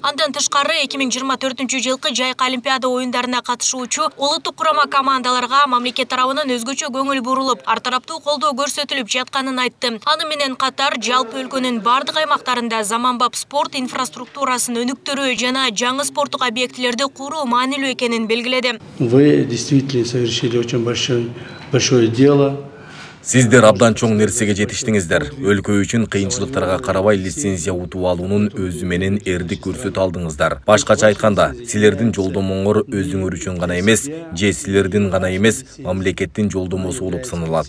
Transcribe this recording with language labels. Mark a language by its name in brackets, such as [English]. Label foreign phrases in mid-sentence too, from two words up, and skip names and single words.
[Kyrgyz] Андан тышкары 2024-жылкы жайкы олимпиада оюндарына катышуучу улуттук курама командаларга мамлекет тарабынан өзгөчө көңүл бурулуп, ар тараптуу колдоо көрсөтүлүп жатканын айтты. Аны менен катар жалпы өлкөнүн бардык аймактарында заманбап спорт инфраструктурасын өнүктүрүү жана жаңы спорттук объектилерди куруу маанилүү экенин белгиледи. [Russian] Вы действительно совершили очень большое дело. [Kyrgyz] Сиздер абдан чоң нерсеге жетиштиңиздер. Өлкө үчүн кыйынчылыктарга карабай лицензия утуп алуунун өзү менен эрдик көрсөтө алдыңыздар. Башкача айтканда, силердин жолдомоңор өзүңөр үчүн гана эмес, же силердин гана эмес, мамлекеттин жолдомосу болуп саналат.